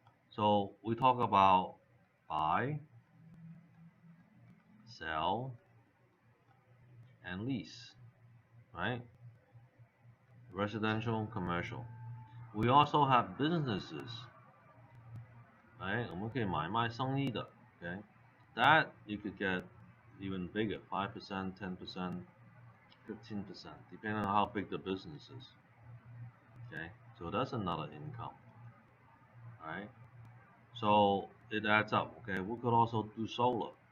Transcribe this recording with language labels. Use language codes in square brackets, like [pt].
[en] So we talk about buy, sell, and lease, right? Residential, commercial. We also have businesses, right? [zh] 我们可以买卖生意的 okay? [en] That you could get even bigger, 5%, 10%, 15%, depending on how big the business is. Okay, so that's another income. Alright, so it adds up. Okay, we could also do solar.